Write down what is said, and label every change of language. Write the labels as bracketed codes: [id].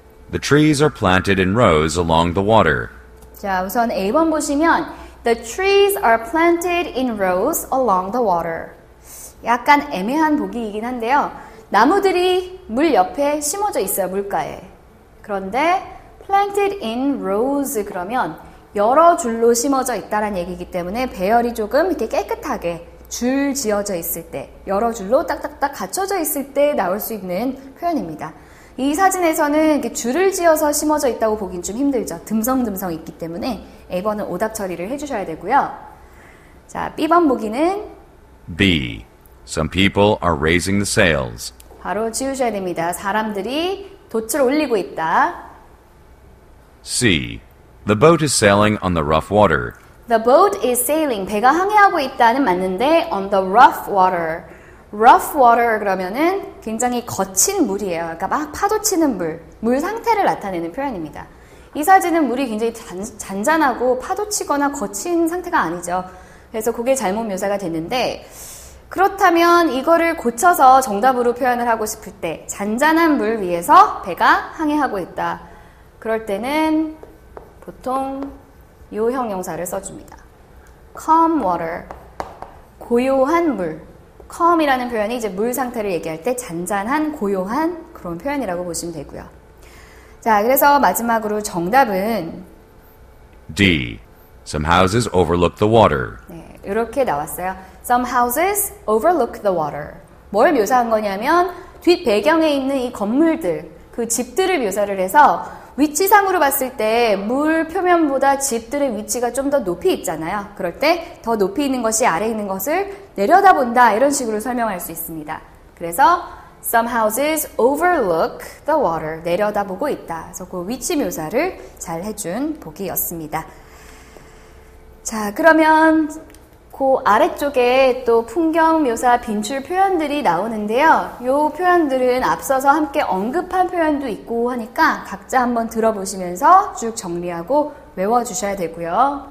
[en] The trees are planted in rows along the water. [ko] 자, 우선 A번 보시면 [en] The trees are planted in rows along the water. [ko] 약간 애매한 보기이긴 한데요. 나무들이 물 옆에 심어져 있어요, 물가에. 그런데 [en] planted in rows [ko] 그러면 여러 줄로 심어져 있다는 얘기이기 때문에 배열이 조금 이렇게 깨끗하게 줄 지어져 있을 때, 여러 줄로 딱딱딱 갖춰져 있을 때 나올 수 있는 표현입니다. 이 사진에서는 이렇게 줄을 지어서 심어져 있다고 보긴 좀 힘들죠. 듬성듬성 있기 때문에 A번은 오답 처리를 해주셔야 되고요. 자, B번 보기는 [en] B. Some people are raising the sails. [ko] 바로 지우셔야 됩니다. 사람들이 돛을 올리고 있다. [en] C. The boat is sailing on the rough water. The boat is sailing. [ko] 배가 항해하고 있다는 맞는데 [en] on the rough water. [ko] rough water 그러면은 굉장히 거친 물이에요. 그러니까 막 파도 치는 물, 물 상태를 나타내는 표현입니다. 이 사진은 물이 굉장히 잔잔하고 파도 치거나 거친 상태가 아니죠. 그래서 그게 잘못 묘사가 됐는데 그렇다면 이거를 고쳐서 정답으로 표현을 하고 싶을 때 잔잔한 물 위에서 배가 항해하고 있다. 그럴 때는 보통 요 형용사를 써줍니다. calm water, 고요한 물. calm이라는 표현이 이제 물 상태를 얘기할 때 잔잔한, 고요한 그런 표현이라고 보시면 되고요. 자, 그래서 마지막으로 정답은 [en] D. Some houses overlook the water. [ko] 네, 이렇게 나왔어요. [en] Some houses overlook the water. [ko] 뭘 묘사한 거냐면 뒷 배경에 있는 이 건물들, 그 집들을 묘사를 해서 위치상으로 봤을 때 물 표면보다 집들의 위치가 좀 더 높이 있잖아요. 그럴 때 더 높이 있는 것이 아래에 있는 것을 내려다본다 이런 식으로 설명할 수 있습니다. [en] 그래서 Some houses overlook the water. [ko] 내려다보고 있다. 그래서 그 위치 묘사를 잘 해준 보기였습니다. 자, 그러면 그 아래쪽에 또 풍경 묘사 빈출 표현들이 나오는데요. 이 표현들은 앞서서 함께 언급한 표현도 있고 하니까 각자 한번 들어보시면서 쭉 정리하고 외워주셔야 되고요.